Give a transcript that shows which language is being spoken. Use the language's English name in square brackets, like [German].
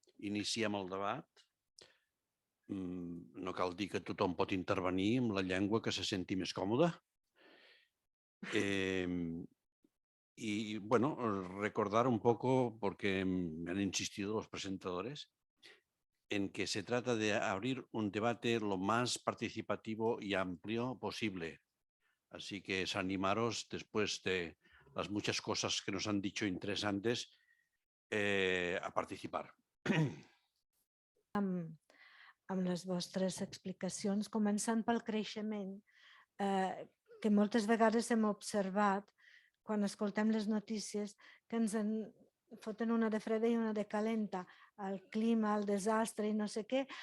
[Catalan] Iniciem el debat. No cal dir que tothom pot intervenir amb la llengua que se senti més còmoda. [Spanish] Y bueno, recordar un poco, porque me han insistido los presentadores, en que se trata de abrir un debate lo más participativo y amplio posible. Así que es animaros, después de las muchas cosas que nos han dicho interesantes, a participar. [Catalan] Amb les vostres explicacions, començant pel creixement, que moltes vegades hem observat quan escoltem les notícies que ens en foten una de freda i una de calenta, el clima, el desastre i no sé què.